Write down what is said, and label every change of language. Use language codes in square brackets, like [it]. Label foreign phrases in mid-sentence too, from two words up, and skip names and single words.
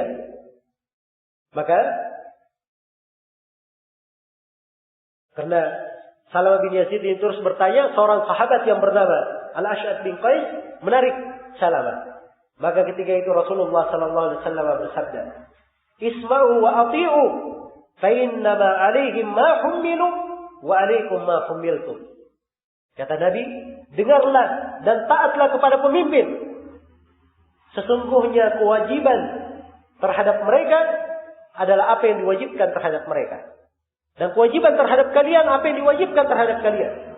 [id] Maka karena Salamah bin Yazid ini terus bertanya, seorang sahabat yang bernama Al-Ash'ad bin Qais menarik Salamah. Maka ketika itu Rasulullah [ar] صلى الله عليه وسلم [id] bersabda, [ar] "اسمعوا وأطيعوا فإنما عليهم ما حملوا وعليكم ما حملتم." [id] Kata Nabi, dengarlah dan taatlah kepada pemimpin. Sesungguhnya kewajiban terhadap mereka adalah apa yang diwajibkan terhadap mereka. Dan kewajiban terhadap kalian apa yang diwajibkan terhadap kalian.